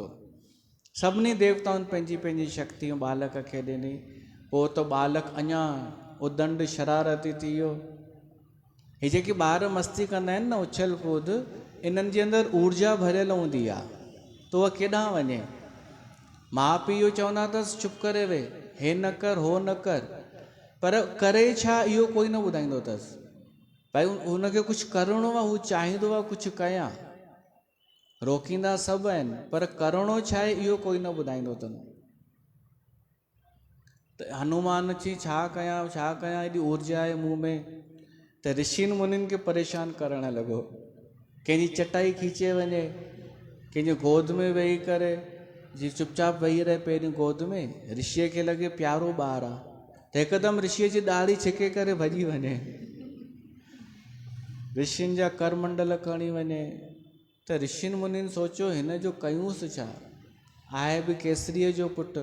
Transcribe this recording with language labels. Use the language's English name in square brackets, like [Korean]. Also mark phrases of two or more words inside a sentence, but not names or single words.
[Sindhi] सभिनी देवताउनि पंहिंजी पंहिंजी शक्ति बालक खे ॾिनी। पोइ त बालक अञा उदंड शरारती थी वियो। हे जेके ॿार मस्ती कंदा आहिनि न उछल कूद, इन्हनि जे अंदरि ऊर्जा भरियल हूंदी आहे, त उहा केॾांहुं वञे। माउ पीउ चवंदा अथसि चुप करे वेह, हे न कर हो न कर, पर करे छा इहो कोई न ॿुधाईंदो अथसि। भाई हुनखे कुझु करिणो आहे, हू चाहींदो आहे कुझु कयां, रोकींदा सभु आहिनि, पर करिणो छा आहे इहो कोई न ॿुधाईंदो अथनि। त हनुमान चई छा कयां छा कयां, हेॾी ऊर्जा आहे मूं में। त ऋषियुनि मुनियुनि खे परेशान करणु लॻो। कंहिंजी चटाई खींचे वञे, कंहिंजे गोद में वेही करे, जी चुपचाप वेही रहे पहिरीं गोद में, ऋषिअ खे लॻे प्यारो ॿारु आहे, त हिकदमि ऋषिअ जी ॾाढ़ी छिके करे भॼी वञे, ऋषियुनि जा करमंडल खणी वञे। त ऋषियुनि मुनियुनि सोचियो हिन जो कयूंसि छा, आहे बि केसरीअ जो पुटु।